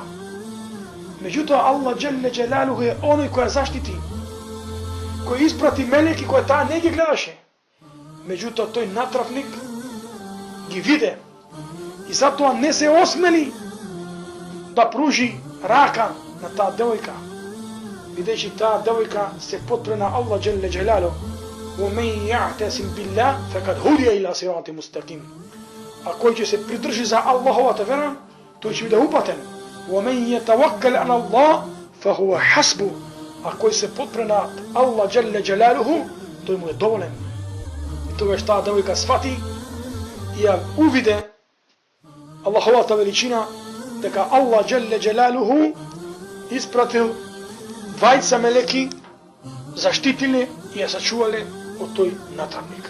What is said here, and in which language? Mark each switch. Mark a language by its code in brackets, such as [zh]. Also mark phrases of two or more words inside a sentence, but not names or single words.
[mk] Меѓутоа [ar] الله جل جلاله [mk] е оној кој ја заштити, кој испрати мелеки кој таа не ги гледаше. Меѓутоа тој натрапник ги виде и затоа не се осмели да пружи рака на таа девојка, бидејќи таа девојка се потпре на [ar] الله جل جلاله. ومن يعتصم بالله فقد هدي الى صراط مستقيم. [mk] А кој ќе се придржи за Аллаховата вера, тој ќе биде упатен. [ar] ومن يتوكل على الله فهو حسبه. [mk] А кој се потпре на [ar] الله جل جلاله, [mk] тој му е доволен. И тогаш таа девојка свати и ја увиде Аллаховата величина, дека [ar] الله جل جلاله [mk] испратил двајца мелеки, заштитили и ја сачувале од тој натрапник.